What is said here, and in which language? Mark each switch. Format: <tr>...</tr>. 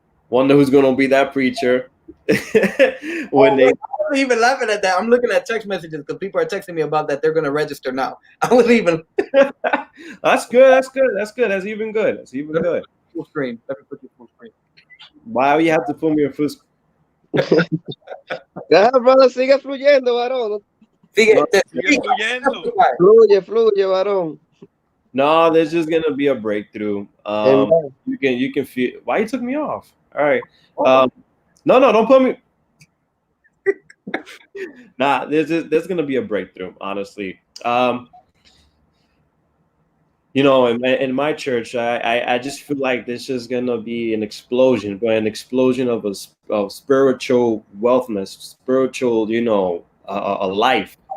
<en>Wonder who's gonna be that preacher when they. I wasn't even laughing at that. I'm looking at text messages because people are texting me about that they're going to register now. I wasn't even. That's good. That's good. That's good. That's even good. That's even good. Full screen. Let me put you full screen. Why you have to put me in full screen?</en> <es>Ya, brother, sigue fluyendo, varón. Sigue, No, sigue fluyendo. Fluye, varón.</es> <en>No, there's just gonna be a breakthrough. Amen. You can feel. Why you took me off? All right. No, don't put me. Nah, there's gonna be a breakthrough. Honestly, in my church, I just feel like there's just gonna be an explosion, but an explosion of spiritual wealthness, spiritual, a life.</en>